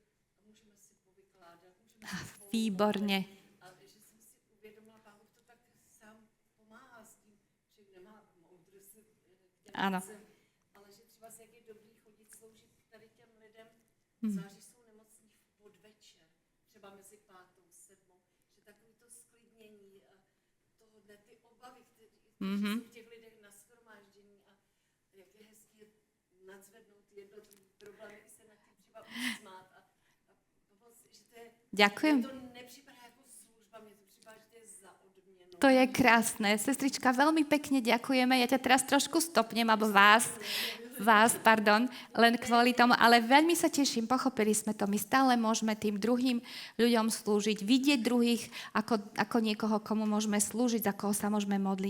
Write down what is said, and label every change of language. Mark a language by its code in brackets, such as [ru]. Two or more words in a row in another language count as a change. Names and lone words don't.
[sk] Výborne. Áno. [cs] Ale že třeba jak je dobrý chodit sloužit tady těm lidem, zvlášť když jsou nemocní v podvečer, třeba mezi 5. 7. že takový to sklidnění tohodle, ty obavy, které jsou v těch lidech na shromáždění a jak je hezký nadzvednout jednotlivý problémy i se nad tím třeba usmát a pomoct, že to je, [sk] Ďakujem. [cs] to nepřipadá jako služba, mně to připadá, že to je za odměnu. [sk] To je krásne. Sestrička, veľmi pekne ďakujeme. Ja ťa teraz trošku stopnem, alebo vás, len kvôli tomu, ale veľmi sa teším, pochopili sme to. My stále môžeme tým druhým ľuďom slúžiť, vidieť druhých ako niekoho, komu môžeme slúžiť, za koho sa môžeme modliť.